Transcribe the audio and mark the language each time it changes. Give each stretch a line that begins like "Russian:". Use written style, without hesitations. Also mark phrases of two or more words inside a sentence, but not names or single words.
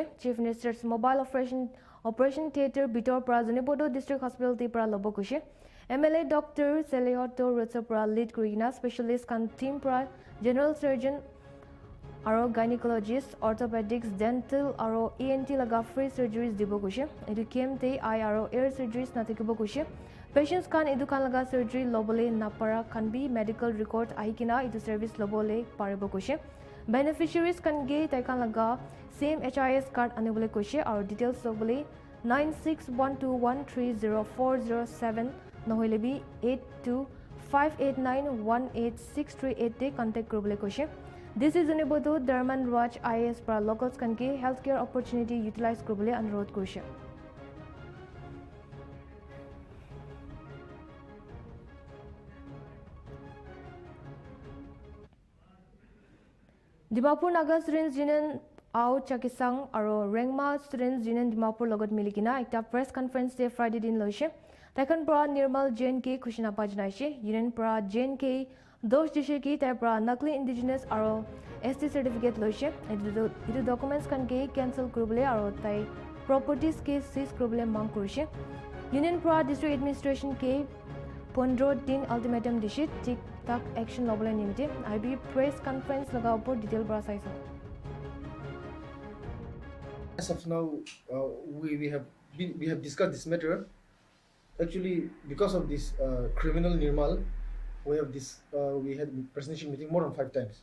English: Chief Minister's mobile operation theatre
Naga Pidgin: bitor pra Zunibodo District Hospital ti pra lobo kushe. MLA Dr. Selehoto Rutsa pra lead kurina specialist kan team pra
English: general surgeon
Naga Pidgin: aro
English: gynecologist orthopedics dental
Naga Pidgin: aro ENT laga
English: free surgeries
Naga Pidgin: dibo kushe. Edu camp te eye aro
English: ear surgeries
Naga Pidgin: natikubo kushe. Patients kan edu kan laga surgery lobole napara kan bi
English: medical record
Naga Pidgin: ahikina edu service lobole paribo kushe.
English: Beneficiaries can get
Naga Pidgin: taikan laga
English: same HIS card
Naga Pidgin: anubole kushe.
English: Our details
Naga Pidgin: sobole 9612130407 nohole bi 8258918638 te contact korobole kushe.
English: This is
Naga Pidgin: Unibodo Derman Raj IAS para
English: locals can get healthcare opportunity utilize
Naga Pidgin: korobole anurod kushe. Dimapur Naga Students Union Ao Chakisang aro Rengma Students Union Dimapur logot milikina ekta
English: press conference day
Naga Pidgin: Friday din loise. Takan pra Nirmal Jain ke khushina pajnaise. Union pra Jain ke dosh dishe ki tai pra nakli indigenous aro ST certificate loise. Edu documents kan ke cancel kurubole aro tai properties ke seize kurubole mang kurise. Union pra district administration ke 15 din ultimatum dishe tik tak action lobole nimte IB
English: press conference
Naga Pidgin: laga upor detail bra saisa.
English: As of now, we have discussed this matter. Actually, because of this criminal Nirmal, we had presentation meeting more than 5 times.